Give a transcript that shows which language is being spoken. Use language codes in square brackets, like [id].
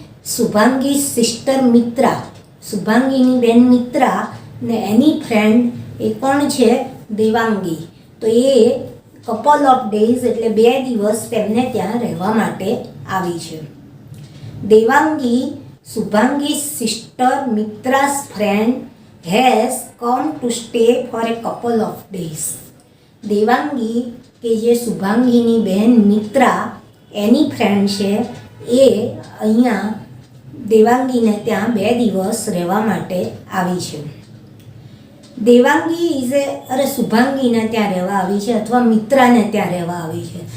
[gu] Shubhangi sister Mitra, Shubhangini બહેન મિત્રા ને એની friend એ કોણ છે? દેવાંગી. તો એ [en] couple of days [gu] એટલે 2 દિવસ તેમને ત્યાં રહેવા માટે આવી છે. [en] Devangi, Shubhangi sister મિત્રા's friend has come to stay for a couple of days. [gu] Devangi કે જે શુભાંગીની બહેન મિત્રા એની ફ્રેન્ડ છે, એ અહીંયા દેવાંગીને ત્યાં 2 દિવસ રહેવા માટે આવી છે. દેવાંગી શુભાંગીને ત્યાં રહેવા આવી છે અથવા મિત્રાને ત્યાં રહેવા આવી છે.